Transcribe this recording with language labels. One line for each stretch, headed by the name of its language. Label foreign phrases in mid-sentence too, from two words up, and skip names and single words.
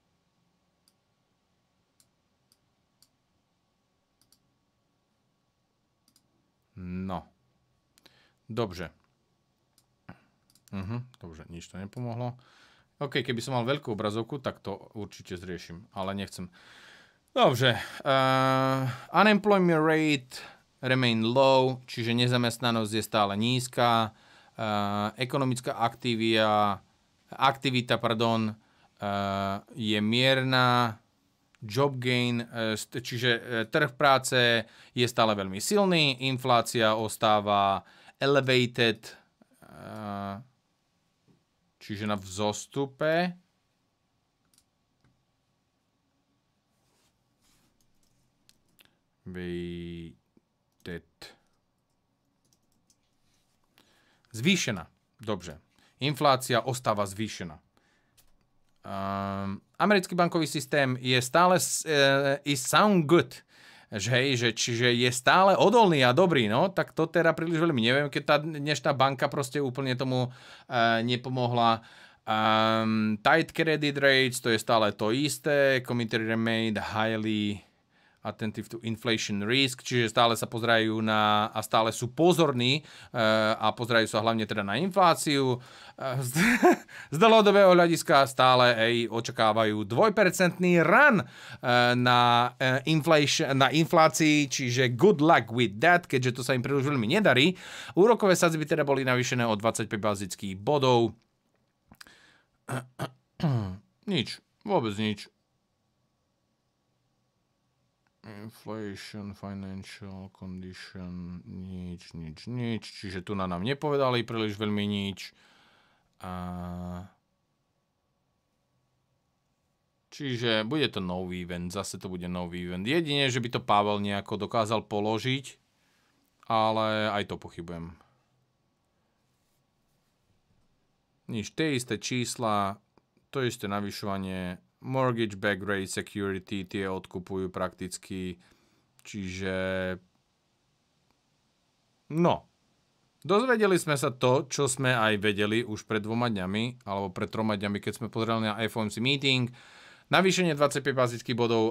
Slovak: No. Dobře. Dobre, nič to nepomohlo. OK, keby som mal veľkú obrazovku, tak to určite zriešim, ale nechcem. Dobre.
English: Unemployment rate remain low,
Slovak: čiže nezamestnanosť je stále nízka. Ekonomická aktivita je mierna.
English: Job gain,
Slovak: čiže trh práce je stále veľmi silný. Inflácia ostáva elevated, čiže na vzostupe. Zvýšená. Dobře. Inflácia ostáva zvýšená. Americký bankový systém je stále
English: is sound good.
Slovak: Čiže je stále odolný a dobrý, no, tak to teda príliš veľmi neviem, keď tá dnešná banka proste úplne tomu nepomohla.
English: Tight credit rates,
Slovak: to je stále to isté.
English: Committee remained highly attentive to inflation risk,
Slovak: čiže stále sa pozerajú a stále sú pozorní a pozerajú sa hlavne teda na infláciu. Z dlhodobého hľadiska stále očakávajú 2% run na inflácii, čiže
English: good luck with that,
Slovak: keďže to sa im príliš veľmi nedarí. Úrokové sadzby teda boli navýšené o 25 bazických bodov. Nič, vôbec nič.
English: Inflation, financial condition,
Slovak: nič. Čiže tu nám nepovedali príliš veľmi nič. Čiže bude to nový event, zase to bude nový event. Jedine, že by to Pavel nejako dokázal položiť, ale aj to pochybujem. Nič, tie isté čísla, to isté navyšovanie.
English: Mortgage back rate security,
Slovak: tie odkupujú prakticky, čiže no, dozvedeli sme sa to, čo sme aj vedeli už pred 2 dňami, alebo pred 3 dňami, keď sme pozerali na FOMC meeting, navýšenie 25 bazických bodov.